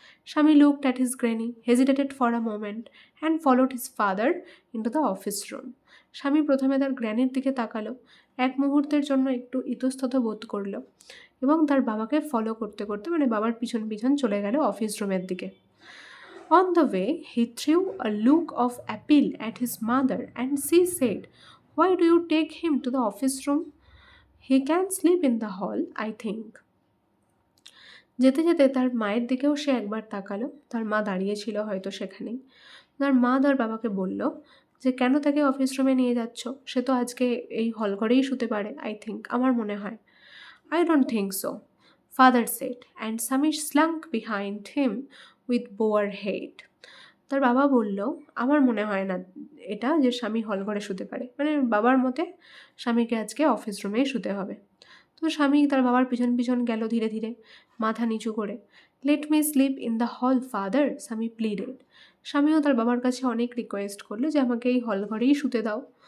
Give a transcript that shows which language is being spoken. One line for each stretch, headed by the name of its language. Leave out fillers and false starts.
English: Swami looked at his granny, hesitated for a moment and followed his father into the office room.
Bangla: স্বামী প্রথমে তার গ্র্যানির দিকে তাকালো, এক মুহূর্তের জন্য একটু ইতস্তত বোধ করলো এবং তার বাবাকে ফলো করতে করতে বাবার পিছন পিছন চলে গেল অফিস রুমের দিকে।
English: On the way, he threw a look of appeal at his mother and she said, why do you take him to the office room? He can sleep in the hall, I think.
Bangla: যেতে যেতে তার মায়ের দিকেও সে একবার তাকালো, তার মা দাঁড়িয়েছিল হয়তো সেখানেই। তার মা তার বাবাকে বলল যে কেন তাকে অফিস রুমে নিয়ে যাচ্ছ, সে তো আজকে এই হল ঘরেই শুতে পারে,
English: I think,
Bangla: আমার মনে হয়।
English: I don't think so, father said, and Sami slunk behind him with bowed head.
Bangla: তার বাবা বলল, আমার মনে হয় না এটা যে স্বামী হল ঘরে শুতে পারে, মানে বাবার মতে স্বামীকে আজকে অফিস রুমেই শুতে হবে। তো স্বামী তার বাবার পিছন পিছন গেল ধীরে ধীরে, মাথা নিচু করে।
English: Let me sleep in the hall father, Swami pleaded.
Bangla: স্বামীও তার বাবার কাছে অনেক রিকোয়েস্ট করলো যে আমাকে এই হল ঘরেই শুতে দাও।